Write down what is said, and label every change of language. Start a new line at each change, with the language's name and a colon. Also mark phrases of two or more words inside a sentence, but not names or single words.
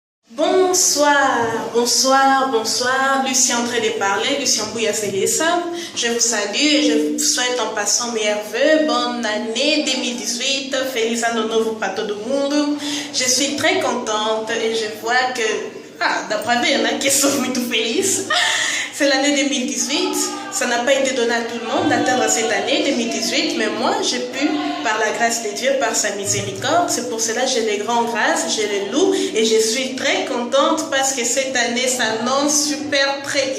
French: Bonsoir, Lucien en train de parler, Lucien Bouya Célessa. Je vous salue et je vous souhaite en passant meilleurs vœux, bonne année 2018,
Portuguese: feliz ano novo para todo mundo.
French: Je suis très contente et je vois que, d'après moi, il y en a qui sont
Portuguese: muito felizes.
French: C'est l'année 2018, ça n'a pas été donné à tout le monde d'atteindre cette année 2018, mais moi j'ai pu, par la grâce de Dieu, par sa miséricorde. C'est pour cela que j'ai les grandes grâces, je les loue et je suis très contente parce que cette année s'annonce super très bien.